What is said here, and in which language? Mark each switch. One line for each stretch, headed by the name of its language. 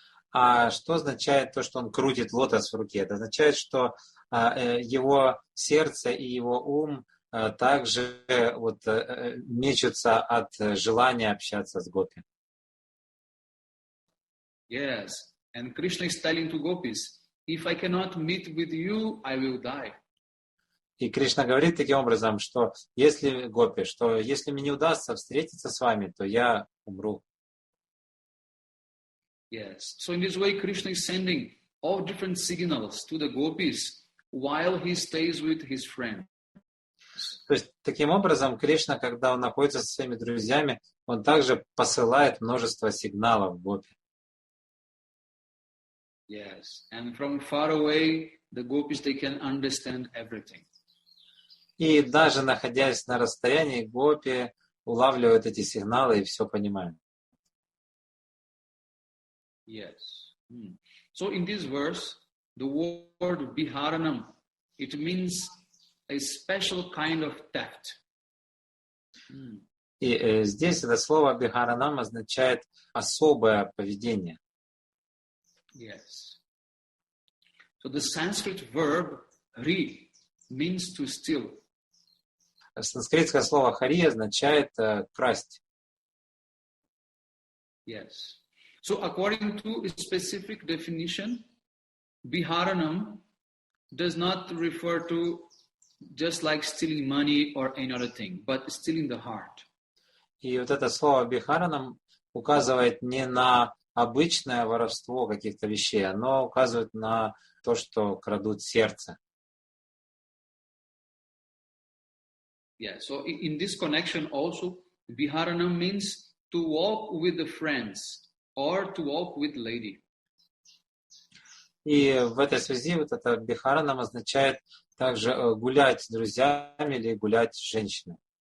Russian: А что означает то, что он крутит лотос в руке? Это означает, что его сердце и его ум также вот мечутся от желания общаться с гопи.
English: Yes. And Krishna is telling to gopis, if I cannot meet with you, I will die.
Russian: И Кришна говорит таким образом, что если гопи, что если мне не удастся встретиться с вами, то я умру.
English: Yes. So in this way, Krishna is sending all different signals to the gopis while he stays with his friend.
Russian: То есть таким образом Кришна, когда он находится со своими друзьями, он также посылает множество сигналов гопи.
English: Yes. And from far away, the gopis, they can understand everything.
Russian: И даже находясь на расстоянии, гопи улавливают эти сигналы и все понимают.
English: Yes. So in this verse, the word biharanam, it means a special kind of theft.
Russian: И здесь это слово бихаранам означает особое поведение.
English: Yes. So the Sanskrit verb ri means to steal.
Russian: Санскритское слово хари означает красть.
English: Yes. So according to a specific definition, biharanam does not refer to just like stealing money or any other thing, but stealing the heart.
Russian: И вот это слово бихаранам указывает не на обычное воровство каких-то вещей, оно указывает на то, что крадут сердце.
English: Yeah, so in this connection also, biharanam means to walk with the friends or to walk with lady.
Russian: И в этой связи вот это бихаранам означает также гулять с друзьями или гулять с женщиной.